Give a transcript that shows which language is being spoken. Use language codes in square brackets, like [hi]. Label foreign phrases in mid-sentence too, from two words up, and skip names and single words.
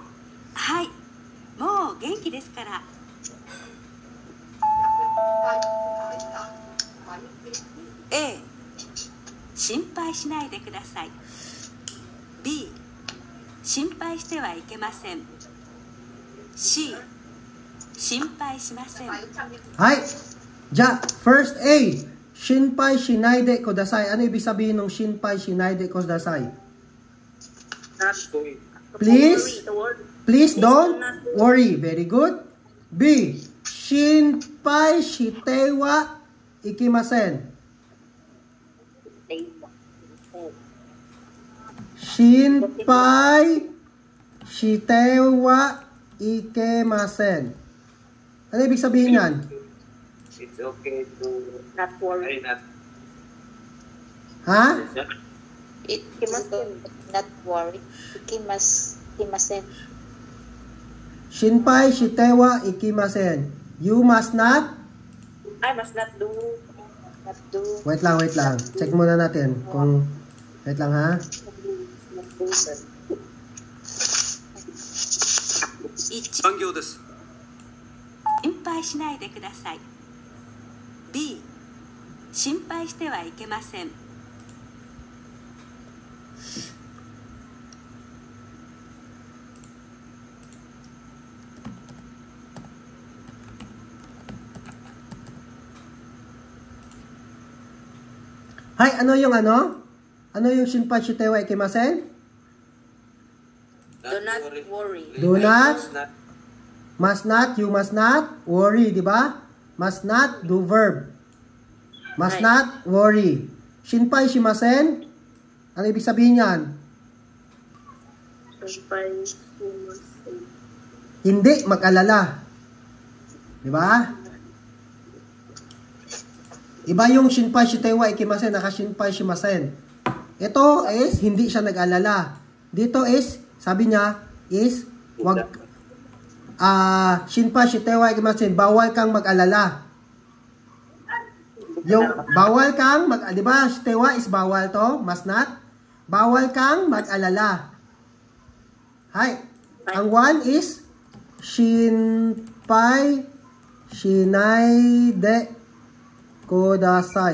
[ja] はい、もう元気ですから。A、心配しないでください。B、心配してはいけません。C、心配しません。 [en] はい。First A. [ja] 心配しないでください. [tl] Ano ibig sabihin ng [ja] 心配しないでください? [en] Please don't worry. Very good. B. [ja] 心配してはいけません. 心配してはいけません. [tl] Ano ibig sabihin yan? [en] It's okay to not worry. Ha? It not worry. [ja] Ikimasen. 心配してはいけません. [en] You must not. I must not do. [tl] Wait lang. Check muna natin kung wait lang ha. [ja] 1、残業です。心配しないでください。B、心配してはいけません。 [tl] Hay, ano yung ano? Ano yung [ja] 心配してはいけません? [en] Do not worry. Do not. Must not, you must not worry, di ba? Must not, do verb. Must not worry. [ja] 心配しません? [tl] Ano ibig sabihin yan? Hindi mag-alala. Di ba? Iba yung [ja] 心配してはいけません, [tl] naka [ja] 心配しません. [tl] Ito is hindi siya nag-alala. Dito is, sabi niya, is wag [ja] 心配してはいけません, [tl] bawal kang mag-alala. Yung bawal kang di ba, shitewa is bawal to, [en] must not. [tl] Bawal kang mag-alala. Hay. Ang one is [ja] 心配しないでください.